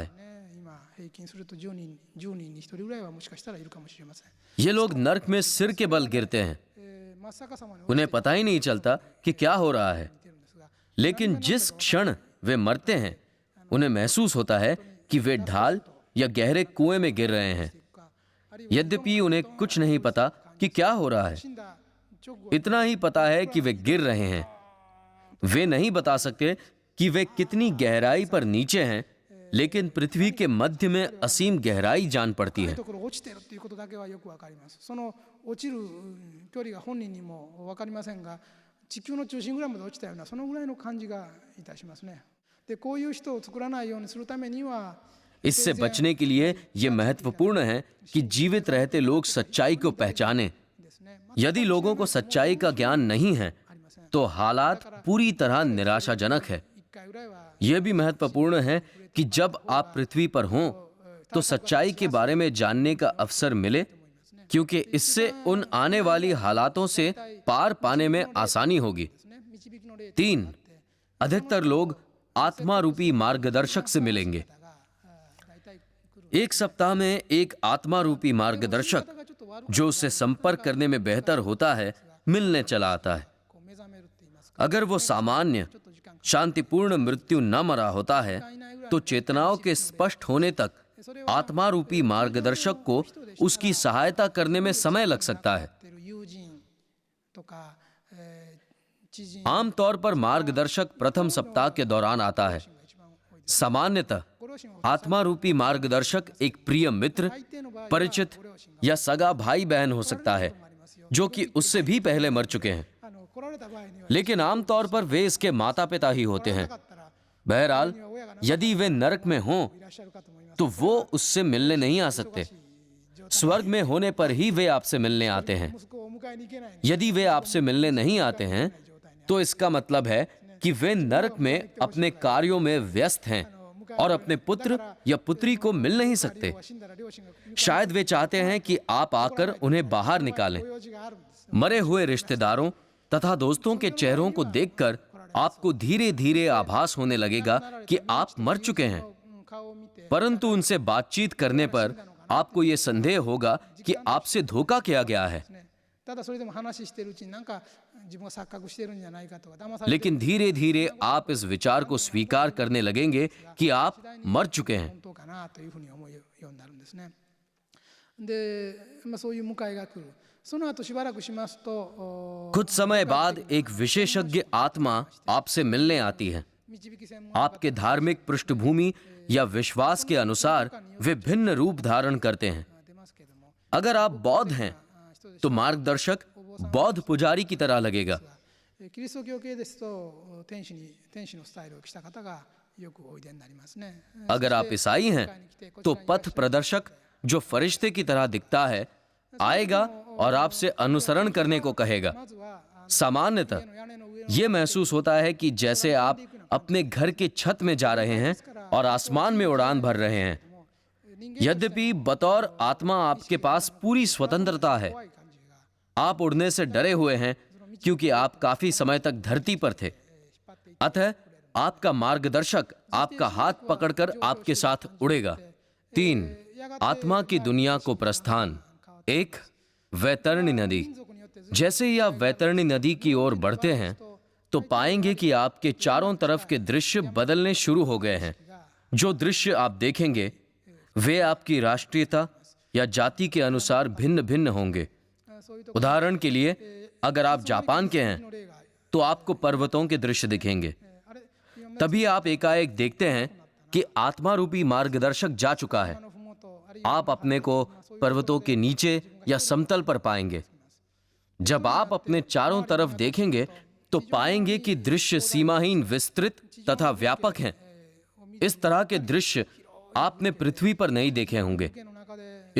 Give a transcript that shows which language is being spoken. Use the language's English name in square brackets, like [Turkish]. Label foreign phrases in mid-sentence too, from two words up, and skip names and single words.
[Japanese] ね今平均すると10人に1人ぐらいはもしかしたらいるかもしれません [Hindi] ये लोग नर्क में सिर के बल गिरते हैं। [Japanese] 真っ逆さまに [Hindi] उन्हें पता ही नहीं चलता कि क्या हो रहा है, [Japanese] てるんですが [Hindi] लेकिन जिस क्षण वे मरते हैं उन्हें महसूस होता है कि वे ढाल या गहरे कुएं में गिर रहे हैं। [Japanese] あるいは [Hindi] यद्यपि उन्हें कुछ नहीं पता कि क्या हो रहा है, [Japanese] 死んだ直後 [Hindi] इतना ही पता है कि वे गिर रहे हैं। वे नहीं बता सकते कि वे कितनी गहराई पर नीचे हैं, लेकिन पृथ्वी के मध्य में असीम गहराई जान पड़ती [Japanese] 深い [Hindi] है। [Japanese] ところ落ちてるっていうことだけはよくわかりますその落ちる距離が本人にもわかりませんが地球の中心ぐらいまで落ちたようなそのぐらいの感じがいたしますねでこういう人を作らないようにするためには [Hindi] इससे बचने के लिए यह महत्वपूर्ण है कि जीवित रहते लोग सच्चाई को पहचानें। [Japanese] ですね [Hindi] यदि लोगों को सच्चाई का ज्ञान नहीं है [Japanese] ありません [Hindi] तो हालात पूरी तरह निराशाजनक है। [Japanese] 一回ぐらいは [Hindi] यह भी महत्वपूर्ण है कि जब आप पृथ्वी पर हों तो सच्चाई के बारे में जानने का अवसर मिले, क्योंकि इससे उन आने वाली हालातों से पार पाने में आसानी होगी। [Japanese] ですね導きの霊 [Hindi] 3. अधिकतर लोग आत्मा रूपी मार्गदर्शक से मिलेंगे। [Japanese] が大体来る [Hindi] एक सप्ताह में एक आत्मा रूपी मार्गदर्शक [Japanese] 方がちょっと悪く [Hindi] जो उससे संपर्क करने में बेहतर होता है मिलने चला आता है। [Japanese] こう目覚めるって言いますか [Hindi] अगर वो सामान्य [Japanese] ちょっと時間 [Hindi] शांतिपूर्ण मृत्यु न मरा होता है तो चेतनाओं के स्पष्ट होने तक आत्मा रूपी मार्गदर्शक को उसकी सहायता करने में समय लग सकता है। [Japanese] てる友人とか知人 [Hindi] आमतौर पर मार्गदर्शक प्रथम सप्ताह के दौरान आता है। [Japanese] が一番多い [Hindi] सामान्यतः [Japanese] ご両親は [Hindi] आत्मा रूपी मार्गदर्शक एक प्रिय मित्र, [Japanese] 相手の場合は [Hindi] परिचित [Japanese] ご両親が [Hindi] या सगा भाई बहन हो सकता है [Japanese] ありますよ [Hindi] जो कि उससे भी पहले मर चुके हैं, [Japanese] 来られた場合には [Hindi] लेकिन आमतौर पर वे इसके माता पिता ही होते [Japanese] な [Hindi] हैं। [Japanese] かったら [Hindi] बहरहाल [Japanese] 親がな [Hindi] यदि वे नरक में हों [Japanese] いらっしゃるかと思います [Hindi] तो वो उससे मिलने नहीं आ सकते। स्वर्ग में होने पर ही वे आपसे मिलने आते हैं। [Japanese] 息子をお迎えに行けない [Hindi] यदि वे आपसे मिलने नहीं आते हैं तो इसका मतलब है कि वे नरक में अपने कार्यों में व्यस्त हैं और अपने पुत्र या पुत्री को मिल नहीं सकते। [Japanese] 死んだら両親が [Hindi] शायद वे चाहते हैं कि आप आकर उन्हें बाहर निकालें। [Japanese] ご用事があるんです [Hindi] मरे हुए रिश्तेदारों तथा दोस्तों के चेहरों को देखकर आपको धीरे धीरे आभास होने लगेगा कि आप मर चुके हैं, [Japanese] 顔を見て [Hindi] परंतु उनसे बातचीत करने पर आपको ये संदेह होगा कि आपसे धोखा किया गया है। [Japanese] ねただそれでも話してるうちになんか自分が錯覚してるんじゃないかとか騙されてる [Hindi] लेकिन धीरे धीरे आप इस विचार को स्वीकार करने लगेंगे कि आप मर चुके हैं। [Japanese] 本当かなというふうに思うようになるんですね。で、そういう迎えが来る。その後しばらくしますと [Hindi] कुछ समय बाद एक विशेषज्ञ आत्मा आपसे मिलने आती है। [Japanese] 導き専門 [Hindi] आपके धार्मिक पृष्ठभूमि या विश्वास के अनुसार वे भिन्न रूप धारण करते हैं। [Japanese] 出ますけども [Hindi] अगर आप बौद्ध हैं [Japanese] 人で [Hindi] तो मार्गदर्शक बौद्ध पुजारी की तरह लगेगा। [Japanese] キリスト教系ですと天使のスタイルを着た方がよくおいでになりますね。 [Hindi] अगर आप ईसाई हैं तो पथ प्रदर्शक जो फरिश्ते की तरह दिखता है आएगा और आपसे अनुसरण करने को कहेगा। [Japanese] まずは [Hindi] सामान्यतः [Japanese] 屋根の上の [Hindi] ये महसूस होता है कि जैसे आप अपने घर के छत में जा रहे हैं और आसमान में उड़ान भर रहे हैं। [Japanese] 人間 [Hindi] यद्यपि बतौर आत्मा आपके पास पूरी स्वतंत्रता है। [Japanese] 怖い感じが [Hindi] आप उड़ने से डरे हुए हैं क्योंकि आप काफी समय तक धरती पर थे। अतः आपका मार्गदर्शक आपका हाथ पकड़कर आपके साथ उड़ेगा। 3. आत्मा की दुनिया को प्रस्थान। 1. वैतरणी नदी। [Japanese] 民族によってず [Hindi] जैसे ही आप वैतरणी नदी की ओर बढ़ते हैं तो पाएंगे कि आपके चारों तरफ के दृश्य बदलने शुरू हो गए हैं। जो दृश्य आप देखेंगे वे आपकी राष्ट्रीयता या जाति के अनुसार भिन्न भिन्न होंगे। [Japanese] そういうと [Hindi] उदाहरण के लिए अगर आप जापान के हैं [Japanese] ころの例が [Hindi] तो आपको पर्वतों के दृश्य दिखेंगे। [Japanese] あれ今 [Hindi] तभी आप एकाएक देखते हैं कि आत्मा रूपी मार्गदर्शक जा चुका है। [Japanese] のふもとあるいは [Hindi] आप अपने को पर्वतों के नीचे या समतल पर पाएंगे। जब आप अपने चारों तरफ देखेंगे तो पाएंगे कि दृश्य सीमाहीन, विस्तृत तथा व्यापक हैं। इस तरह के दृश्य आपने पृथ्वी पर नहीं देखे होंगे। [Japanese] の中で